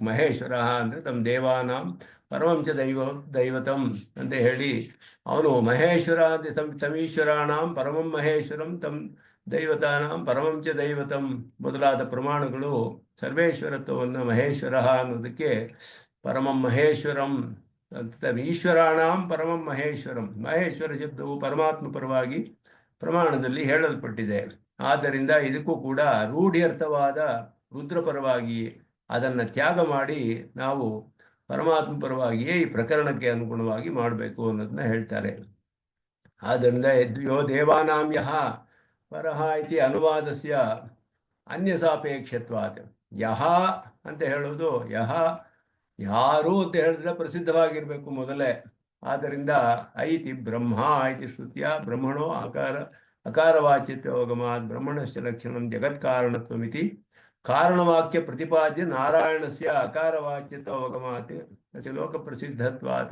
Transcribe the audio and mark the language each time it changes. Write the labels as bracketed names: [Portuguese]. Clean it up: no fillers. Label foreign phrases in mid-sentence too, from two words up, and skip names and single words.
[Kannada] ಮಹೇಶ್ವರ ಅಂದರೆ ತಮ್ಮ [Sanskrit] ದೇವಾನಾಂ ಪರಮಂಚ ದೈವತಂ [Kannada] ಅಂತ ಹೇಳಿ ಅವನು ಮಹೇಶ್ವರ ಅಂತ [Sanskrit] ತಮೀಶ್ವರಾಣಾಂ ಪರಮಂ ಮಹೇಶ್ವರಂ ತಮ್ ದೈವತಾನಾಂ ಪರಮಂಚ ದೈವತಂ [Kannada] ಮೊದಲಾದ ಪ್ರಮಾಣಗಳು ಸರ್ವೇಶ್ವರತ್ವವನ್ನು ಮಹೇಶ್ವರ ಅನ್ನೋದಕ್ಕೆ [Sanskrit] ಪರಮಂ ಮಹೇಶ್ವರಂ [Kannada] ಅಂತ [Sanskrit] ಈಶ್ವರಾಣಾಂ ಪರಮಂ ಮಹೇಶ್ವರಂ, [Kannada] ಮಹೇಶ್ವರ ಶಬ್ದವು ಪರಮಾತ್ಮ ಪರವಾಗಿ ಪ್ರಮಾಣದಲ್ಲಿ ಹೇಳಲ್ಪಟ್ಟಿದೆ. ಆದ್ದರಿಂದ ಇದಕ್ಕೂ ಕೂಡ ರೂಢ್ಯರ್ಥವಾದ ರುದ್ರ ಪರವಾಗಿ ಅದನ್ನು ತ್ಯಾಗ ಮಾಡಿ ನಾವು ಪರಮಾತ್ಮ ಪರವಾಗಿಯೇ ಈ ಪ್ರಕರಣಕ್ಕೆ ಅನುಗುಣವಾಗಿ ಮಾಡಬೇಕು ಅನ್ನೋದನ್ನ ಹೇಳ್ತಾರೆ. [Sanskrit] ಆದ್ದರಿಂದ ಯೋ ದೇವಾನಾಂ ಯಹ ಪರಹ ಇತಿ ಅನುವಾದಸ್ಯ ಅನ್ಯಸಾಪೇಕ್ಷತ್ವಾತ್. [Kannada] ಯಹ ಅಂತ ಹೇಳೋದು ಯಹ ಯಾರು ಅಂತ ಹೇಳಿದ್ರೆ ಪ್ರಸಿದ್ಧವಾಗಿರಬೇಕು ಮೊದಲೇ. [Sanskrit] ಆದ್ದರಿಂದ ಐತಿ ಬ್ರಹ್ಮ ಐತಿ ಶ್ರುತಿಯ ಬ್ರಹ್ಮಣೋ ಅಕಾರವಾಚ್ಯತ್ವಗಮಾತ್ ಬ್ರಹ್ಮಣಶ್ಚ ಲಕ್ಷಣಂ ಜಗತ್ಕಾರಣತ್ವಮಿತಿ ಕಾರಣವಾಕ್ಯ ಪ್ರತಿಪಾದ್ಯ ನಾರಾಯಣಸ್ಯ ಅಕಾರವಾಚ್ಯತ್ವಗಮಾತ್ ಲೋಕ ಪ್ರಸಿದ್ಧತ್ವಾತ್.